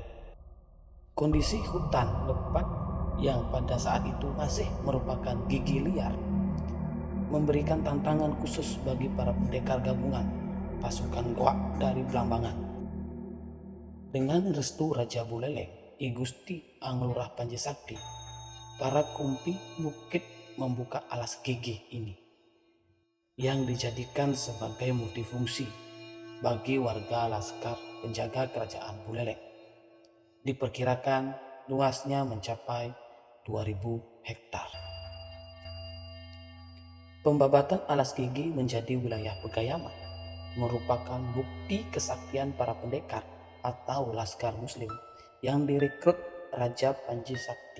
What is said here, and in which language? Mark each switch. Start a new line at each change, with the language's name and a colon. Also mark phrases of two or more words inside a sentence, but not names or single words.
Indonesian: Kondisi hutan lebat yang pada saat itu masih merupakan gigi liar memberikan tantangan khusus bagi para pendekar gabungan pasukan Goa dari Blambangan. Dengan restu Raja Buleleng, I Gusti Anglurah Panji Sakti, para kumpi bukit membuka alas gigi ini yang dijadikan sebagai multifungsi bagi warga laskar penjaga Kerajaan Buleleng. Diperkirakan luasnya mencapai 2000 hektar. Pembabatan alas gigi menjadi wilayah Pegayaman merupakan bukti kesaktian para pendekar atau laskar Muslim yang direkrut Raja Panji Sakti.